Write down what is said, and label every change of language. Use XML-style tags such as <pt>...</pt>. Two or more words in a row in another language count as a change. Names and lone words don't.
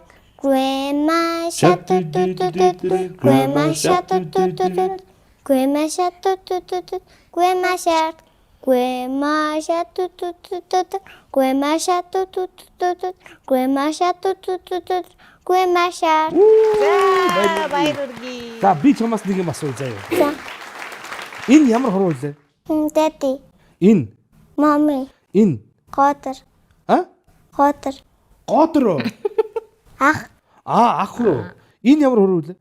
<en>Grandma shark do do do do. Grandma shark do do do do. Grandma shark do do do do. Grandma shark. Grandma shark do do do do. Grandma shark do do do do. Grandma shark do do do do. Grandma shark.</en> <mn>За баяр үргээ. За би чамаас нэг юм асууя заяа. За. Энэ ямар хуруу вэ? Daddy. Энэ. Mommy. Энэ. Готор. А? Готор. Готор. Ах. Ах руу. Энэ ямар хуруу вэ?</mn>